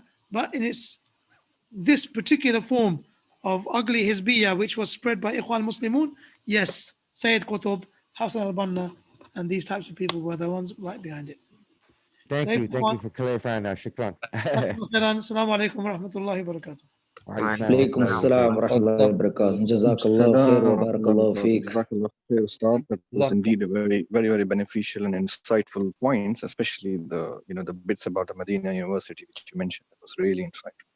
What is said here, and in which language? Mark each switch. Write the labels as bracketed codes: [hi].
[en] But in this particular form of ugly Hizbiyya, which was spread by Ikhwan Muslimun, yes, Sayyid Qutb, Hassan al-Banna, and these types of people were the ones right behind it. Thank you for clarifying that. [ar] Shukran. Assalamu alaikum wa rahmatullahi wa barakatuh. عليكم السلام ورحمة الله وبركاته. جزاك الله خير وبارك الله فيك. [en] That was indeed a very, very, very beneficial and insightful points, especially the bits about the Madeenah University which you mentioned. It was really insightful.